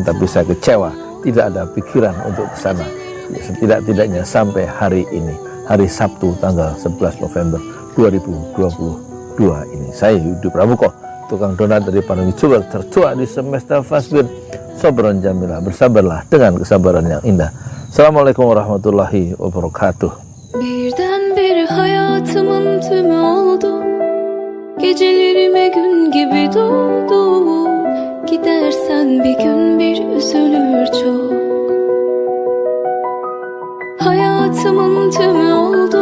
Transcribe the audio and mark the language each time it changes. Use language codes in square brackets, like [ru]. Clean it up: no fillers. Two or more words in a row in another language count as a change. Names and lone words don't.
[id] Tapi saya kecewa tidak ada pikiran untuk ke sana ya, setidak-tidaknya sampai hari ini, hari Sabtu tanggal 11 November 2022 ini. Saya Yudi Pramuko, tukang donat dari para youtuber tertua di semesta Fasbir. [ar] صبرا جميلا, [id] bersabarlah dengan kesabaran yang indah. [ar] السلام عليكم ورحمة الله وبركاته. [tr] Birdenbire hayatımın tümü oldu. Gecelerime gün gibi doldu. Gidersen bir gün bir üzülür çok. Hayatımın tümü oldu.